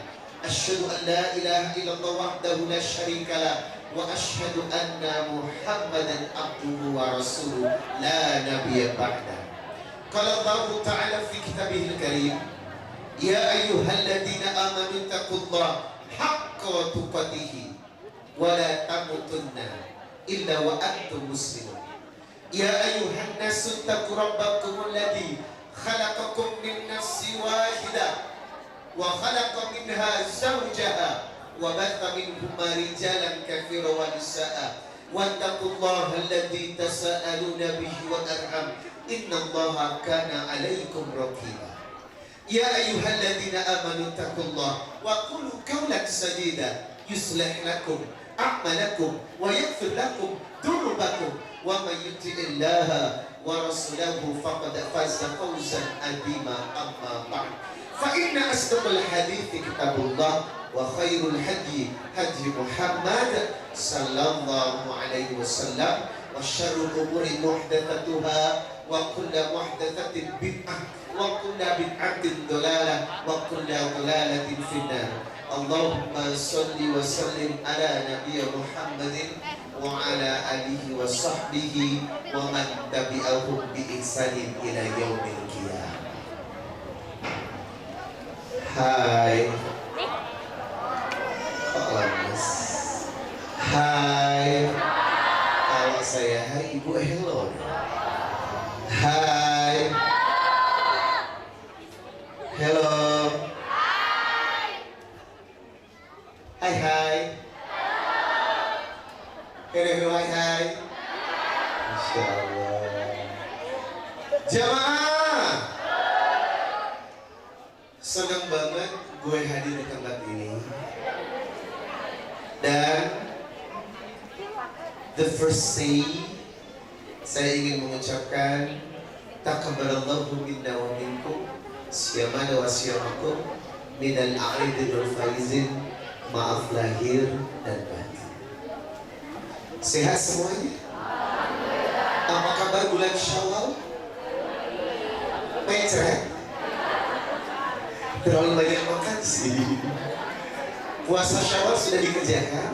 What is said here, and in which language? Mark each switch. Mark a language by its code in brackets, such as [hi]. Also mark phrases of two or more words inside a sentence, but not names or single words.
[ar] أشهد أن لا إله إلا الله وحده لا شريك له وأشهد أن محمدا عبده ورسوله لا نبي بعده. قال الله تعالى في كتابه الكريم يا أيها الذين آمنوا اتقوا الله حق تقاته ولا تموتن إلا وأنتم مسلمون. يا أيها الناس اتقوا ربكم الذي خلقكم من نفس واحدة وخلق منها زوجها وبث منهما رجالا كثيرا ونساء واتقوا الله الذي تساءلون به والأرحام إن الله كان عليكم رقيبا. يا أيها الذين آمنوا اتقوا الله وقولوا قولا سديدا يصلح لكم أعمالكم ويغفر لكم ذنوبكم ومن يطع الله ورسوله فقد فاز فوزا عظيما. أما بعد فإن أصدق الحديث كتاب الله وخير الهدي هدي محمد صلى الله عليه وسلم وشر الأمور محدثاتها وكل محدثة بدعة وكل بدعة ضلالة وكل ضلالة في النار. اللهم صل وسلم على نبي محمد وعلى آله وصحبه ومن تبعهم بإحسان إلى يوم القيامة. [id] Hai. Mas. Hai. Kalau saya hai, Ibu hello. Hai. Hello. Hai hai. Hello hai hai. [ar] ما شاء الله. [id] Jamaah, senang banget gue hadir di tempat ini. [en] Dan the first say, [id] saya ingin mengucapkan [ar] تقبل الله منا ومنكم صيامنا وصيامكم من العائدين والفائزين. [id] Maaf lahir dan batin. Sehat semuanya? Apa kabar bulan Syawal? Mencret? Terlalu banyak makan sih. Puasa Syawal sudah dikerjakan?